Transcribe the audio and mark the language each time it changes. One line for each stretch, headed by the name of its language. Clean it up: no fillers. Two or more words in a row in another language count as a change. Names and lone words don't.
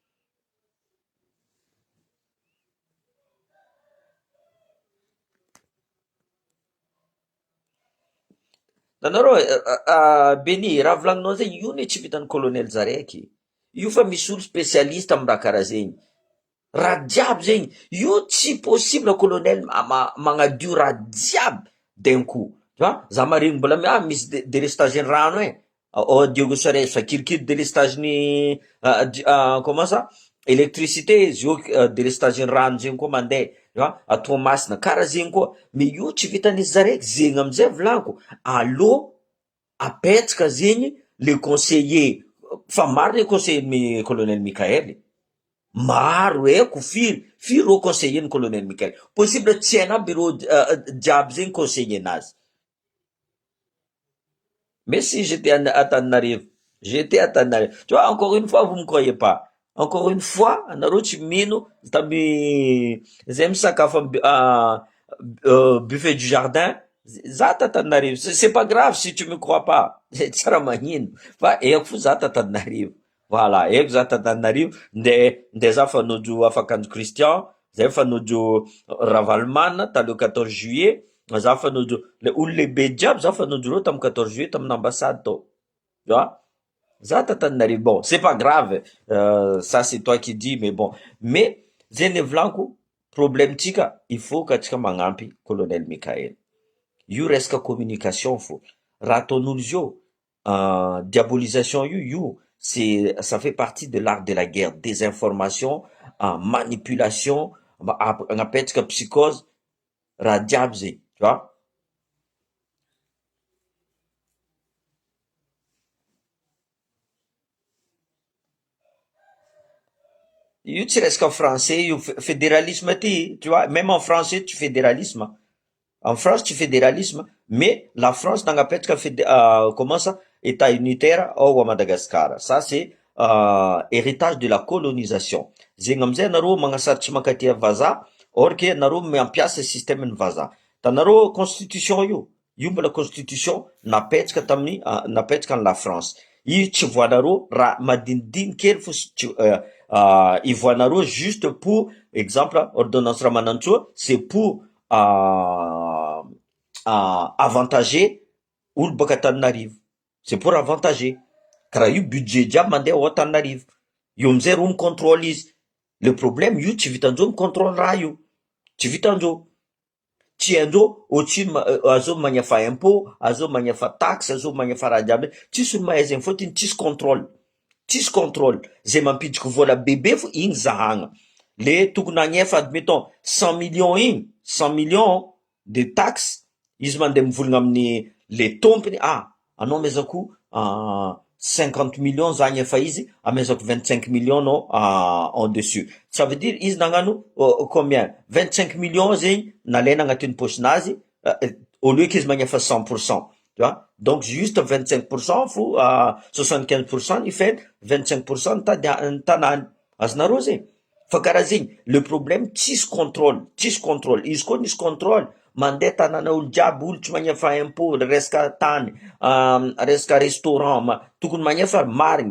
Malagasy: Nanareo Beny, raha volaninao zegny io ne tsy vitan'ny colonel zaraiky, io fa misy olo spécialiste amy raha karaha zegny. Raha jiaby zegny io tsy possible colonel magnadio raha jiaby
French: d'un coup.
Malagasy: Za mariny mbola misy délestage rano Diogo Sares fa kirikiri délestage-ny
French: comment ça électricité
Malagasy: zio délestage rano zegny koa mandeha Toamasina karaha zegny koa. Mais io tsy vitan'izy zaraiky zegny amizay volaniko, allo apetsaka zegny
French: le conseiller,
Malagasy: fa maro
French: le conseiller
Malagasy: colonel Mikael, maro eko firy ro conseiller ny colonel Mikael, possible tsy haina aby ro jiaby zegny conseiller nazy.
French: Mais si j'étais à Tananarivo, tu vois, encore une fois vous me croyez pas, encore une fois
Malagasy: anareo tsy mino tamy zay misakafo
French: buffet du jardin,
Malagasy: za ta Tananarivo,
French: c'est pas grave si tu me crois pas,
Malagasy: tsy raha magnino fa eko fo za ta Tananarivo. Voilà, eko za ta Tananarivo, nde za fanojo Afakanjo Christian, zay fanojo Ravalmana talo 14 juillet, za fanojo le olo lehibe jiaby za fanojo reo tamy 14 juillet tamin'ny ambassade tao. Za ta Tananarivo,
French: bon c'est pas grave, ça c'est toi qui dis, mais bon, mais
Malagasy: zay ne volaniko problème tsika
French: il faut
Malagasy: ka tsika magnampy colonel Mikael. Io resaka communication fo, raha ataon'olo zio diabolisation io
French: ça fait partie de l'art de la guerre, désinformation, manipulation,
Malagasy: agnapetsaka psychose, raha jiaby zay,
French: tu vois.
Malagasy: Io tsy resaka français io, fédéralisme ty,
French: tu vois, même en français tu fédéralisme. En France tu fédéralisme, mais la France nagnapetraka comment ça, état unitaire ao à Madagascar. Ça c'est héritage de la colonisation.
Malagasy: Zegny amizay nareo magnasaritry mankatia vazaha,
French: or que
Malagasy: nareo mampiasa système-ny vazaha. Tanareo constitution io mbola constitution napetraka tamin'ny napetraka ny la France. Io tsy voanareo raha madinidiny kely fo ivoanareo
French: juste pour exemple
Malagasy: ordonnance Ramanantsoa,
French: c'est pour avantager
Malagasy: olo baka Tananarivo,
French: c'est pour avantager,
Malagasy: karaha io budget jiaby mandeha ao Tananarivo, io amizay ro micontrôle izy.
French: Le problème
Malagasy: io tsy vitandreo micontrôle raha io, tsy vitandreo, tsy haindreo ohatrino azao magnefa impôt, azao magnefa taxe, azao magnefa raha jiaby, tsisy olo mahay zegny fôtony tsisy contrôle, zay mampidiky vola bebe fo igny zahagna. Le tokony agnefa admettons 100 millions igny, 100 millions
French: de taxes,
Malagasy: izy mandeha mivolagna amin'ny le tompony, anao amezako 50 millions zany efa izy, amezako 25 millions anao
French: en dessus. Ça veut dire
Malagasy: izy nagnano combien? 25 millions zegny nalaina agnatin'ny pochinazy,
French: au lieu qu'
Malagasy: izy magnefa
French: 100%. Tu vois? Donc juste
Malagasy: 25% fo 75% ny fed, 25% ny tanany. Azonareo zegny. Fa karaha zegny,
French: le problème
Malagasy: tsisy contrôle, izy koa nisy contrôle, mandeha tanana olo jiaby, olo tsy magnefa impôt, resaka tany, resaka restaurant, tokony magnefa marigny.